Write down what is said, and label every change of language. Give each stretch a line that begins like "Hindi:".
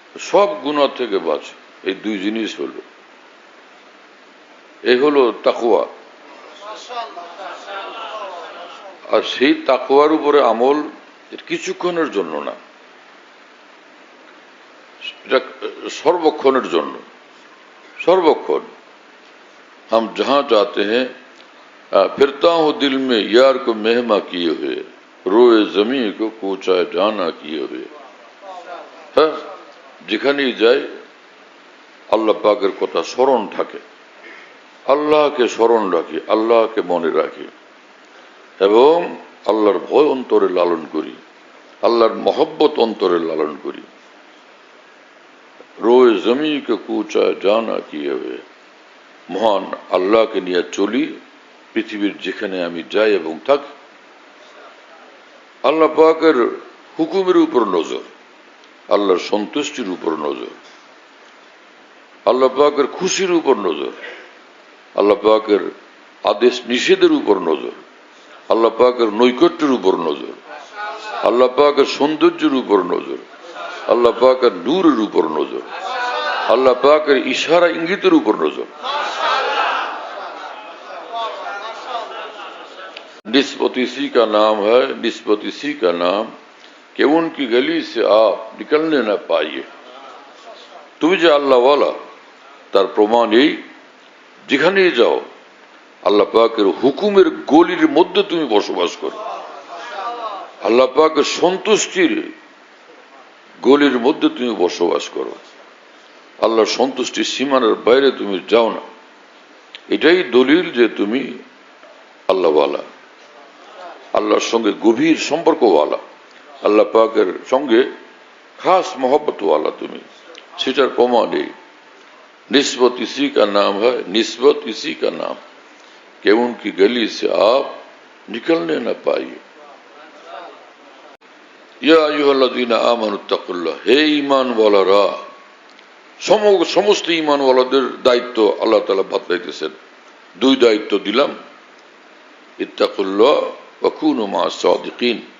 Bangla: সব গুনাহ থেকে বাঁচো। এই দুই জিনিস হলো, এই হলো তাকওয়া। আর সেই তাকওয়ার উপরে আমল কিছুক্ষণের জন্য না, এটা সর্বক্ষণের জন্য। সর্বক্ষণ
Hindi: हम जहां जाते हैं फिरता हूं दिल में यार को मेहमा किए हुए, रोए जमी को कूचा जाना किए हुए।
Bangla: হ্যাঁ, যেখানেই যাই আল্লাহ পাকের কথা স্মরণ থাকে, আল্লাহকে স্মরণ রাখি, আল্লাহকে মনে রাখি এবং আল্লাহর ভয় অন্তরে লালন করি, আল্লাহর মহব্বত অন্তরে লালন করি। রোয়ে জমিকে কুচা জানা কি হবে, মহান আল্লাহকে নিয়ে চলি পৃথিবীর যেখানে আমি যাই এবং থাকি। আল্লাহ পাকের হুকুমের উপর নজর, আল্লাহর সন্তুষ্টির উপর নজর, আল্লাহ পাকের খুশির উপর নজর, আল্লাহ পাকের আদেশ নিষেধের উপর নজর, আল্লাহ পাকের নৈকট্যের উপর নজর, আল্লাহ পাকের সৌন্দর্যের উপর নজর, আল্লাহ পাকের নূরের উপর নজর, আল্লাহ পাকের ইশারা ইঙ্গিতের উপর নজর।
Hindi: निस्बत इसी का नाम है, निस्बत इसी का नाम कि उनकी गली से आप निकलने न पाइए।
Bangla: তুমি যে আল্লাহ ওয়ালা তার প্রমাণ এই, যেখানেই যাও আল্লাহ পাকের হুকুমের গলির মধ্যে তুমি বসবাস করো, আল্লাহ পাকের সন্তুষ্টির গলির মধ্যে তুমি বসবাস করো, আল্লাহর সন্তুষ্টির সীমানার বাইরে তুমি যাও না। এটাই দলিল যে তুমি আল্লাহওয়ালা, আল্লাহর সঙ্গে গভীর সম্পর্কওয়ালা, আল্লাহ পাকের সঙ্গে খাস मोहब्बतवाला তুমি, সেটার প্রমাণ এই।
Hindi: निस्बत इसी का नाम है, निस्बत इसी का नाम कि उनकी गली से आप निकलने न पाइए।
Bangla: या अय्युहल्लाযীনা আমানুত্তাকুল্লাহ, হে ঈমানওয়ালারা, সমস্ত ঈমানওয়ালাদের দায়িত্ব আল্লাহ তাআলা বাতলাইতেছেন। দুই দায়িত্ব দিলাম, ইত্তাকুল্লাহ ওয়া কুনু মা'আস সাদিকিন।